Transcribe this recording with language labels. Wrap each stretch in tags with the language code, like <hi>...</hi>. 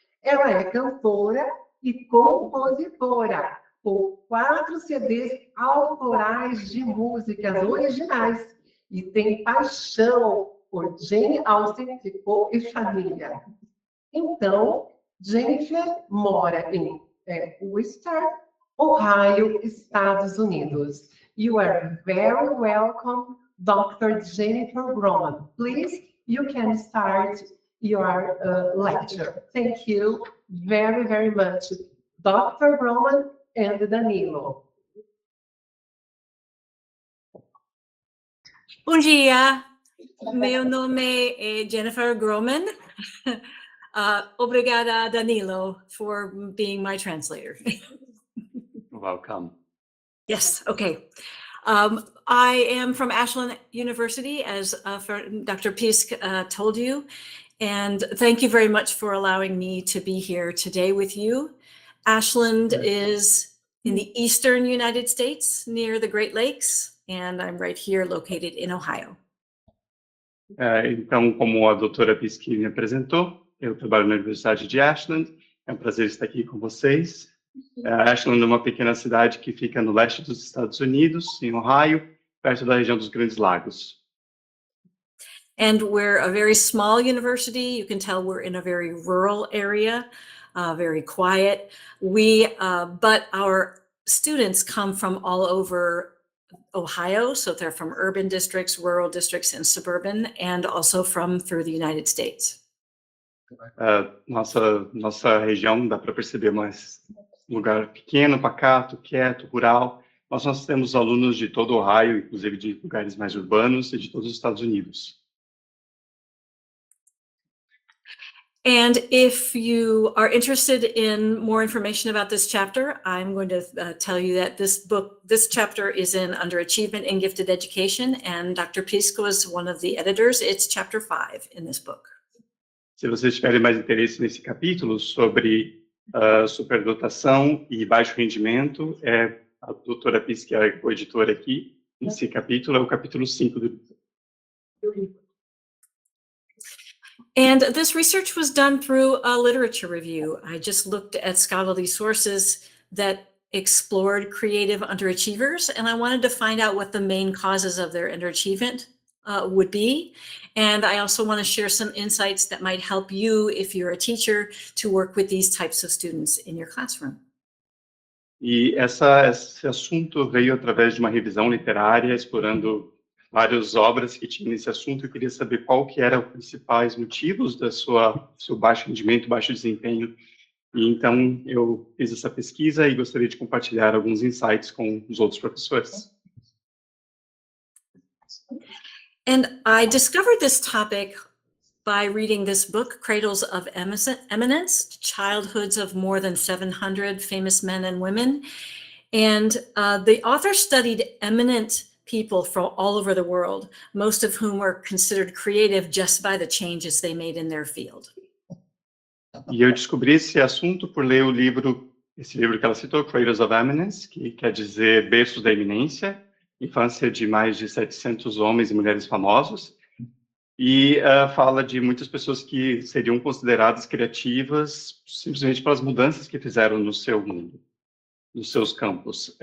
<pt>Ela é cantora e compositora, com 4 CDs autorais de músicas originais, e tem paixão por Jane Austen e família. Então, Jennifer mora em Worcester, Ohio, Estados Unidos.</pt> <en>You are very welcome, Dr. Jennifer Roman. Please, you can start your lecture. Thank you very, very much, Dr. Roman and Danilo.</en> <pt>Bom dia, meu nome é Jennifer Groman.</pt> <en>Obrigada, Danilo, for being my translator. Welcome. Yes, okay. I am from Ashland University, as Dr. Pisk told you, and thank you very much for allowing me to be here today with you. Ashland is in the eastern United States, near the Great Lakes, and I'm right here located in Ohio.</en> <pt>Então, como a doutora Pisk me apresentou, eu trabalho na Universidade de Ashland. É um prazer estar aqui com vocês. Ashland é uma pequena cidade que fica no leste dos Estados Unidos, em Ohio, perto da região dos Grandes Lagos.</pt> <en>And we're a very small university. You can tell we're in a very rural area, very quiet. But our students come from all over Ohio, so they're from urban districts, rural districts, and suburban, and also from through the United States.</en> <pt>Nossa região, dá para perceber, mais um lugar pequeno, pacato, quieto, rural. Nós temos alunos de todo o Ohio, inclusive de lugares mais urbanos e de todos os Estados Unidos.</pt> <en>And if you are interested in more information about this chapter, I'm going to tell you that this chapter is in Underachievement and Gifted Education, and Dr. Pisk was one of the editors. It's chapter 5 in this book.</en> <pt>Se vocês tiverem mais interesse nesse capítulo sobre superdotação e baixo rendimento, a doutora Pisk, que é a editora aqui, nesse capítulo, é o capítulo 5 do livro.</pt> <en>And this research was done through a literature review. I just looked at scholarly sources that explored creative underachievers, and I wanted to find out what the main causes of their underachievement would be. And I also want to share some insights that might help you, if you're a teacher, to work with these types of students in your classroom.</en> <pt>E esse assunto veio através de uma revisão literária, explorando várias obras que tinham nesse assunto. Eu queria saber qual que eram os principais motivos do seu baixo rendimento, baixo desempenho. E então eu fiz essa pesquisa e gostaria de compartilhar alguns insights com os outros professores.</pt> <en>And I discovered this topic by reading this book, Cradles of Eminence, Childhoods of More Than 700 Famous Men and Women. And the author studied eminent people from all over the world, most of whom were considered creative just by the changes they made in their field.</en> <pt>E eu descobri esse assunto por ler esse livro que ela citou, Cradles of Eminence, que quer dizer berços da eminência, infância de mais de 700 homens e mulheres famosos, e fala de muitas pessoas que seriam consideradas criativas simplesmente pelas mudanças que fizeram no seu mundo, nos seus campos.</pt>